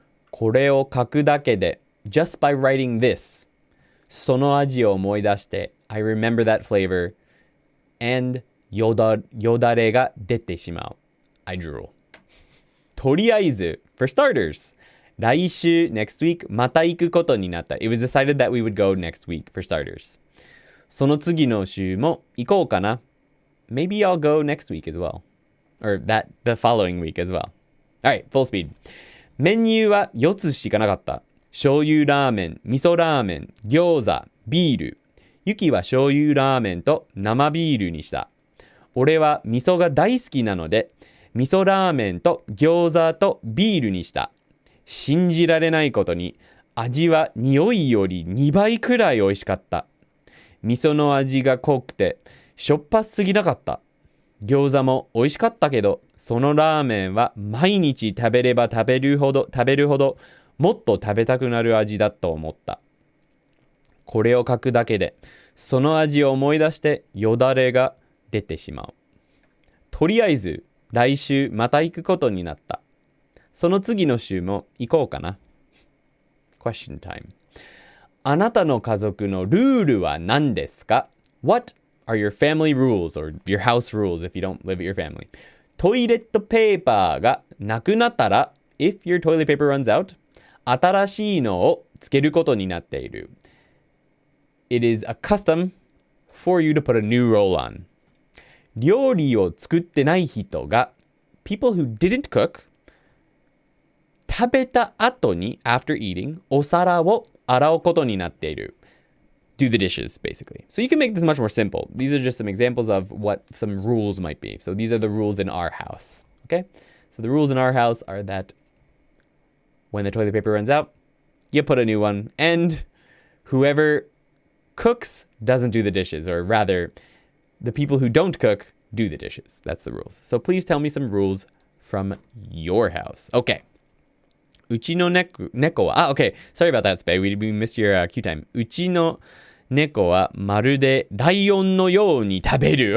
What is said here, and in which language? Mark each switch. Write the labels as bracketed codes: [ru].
[ja] これを書くだけで [en] just by writing this [ja] その味を思い出して [en] I remember that flavor and [ja] よだれが出てしまう [en] I drool [ja] とりあえず [en] for starters [ja] 来週 [en] next week [ja] また行くことになった [en] It was decided that we would go next week for starters [ja] その次の週も行こうかな。 [en] Maybe I'll go next week as well. Or the following week as well. Alright, full speed. [ja] メニューは4つしかなかった。醤油ラーメン、味噌ラーメン、餃子、ビール。ユキは醤油ラーメンと生ビールにした。俺は味噌が大好きなので、味噌ラーメンと餃子とビールにした。信じられないことに、味は匂いより2倍くらい美味しかった。味噌の味が濃くて、しょっぱすぎなかった。餃子も美味しかったけど、そのラーメンは毎日食べれば食べるほど、もっと食べたくなる味だと思った。これを書くだけで、その味を思い出してよだれが出てしまう。とりあえず、来週また行くことになった。その次の週も行こうかな。 [en] Question time. [ja] あなたの家族のルールは何ですか？ [en] What are your family rules or your house rules if you don't live with your family? [ja] トイレットペーパーがなくなったら [en] if your toilet paper runs out [ja] 新しいのをつけることになっている。 [en] It is a custom for you to put a new roll on. [ja] 料理を作ってない人が [en] people who didn't cook [ja] 食べた後に [en] after eating [ja] お皿を洗うことになっている。 [en] Do the dishes, basically. So you can make this much more simple. These are just some examples of what some rules might be. So these are the rules in our house. Okay? So the rules in our house are that when the toilet paper runs out, you put a new one. And whoever cooks doesn't do the dishes. Or rather, the people who don't cook do the dishes. That's the rules. So please tell me some rules from your house. [ja] Okay. うちの猫は、okay. [en] Sorry about that, Spay. We missed your cue time. [ja] うちの猫はまるでライオンのように食べる。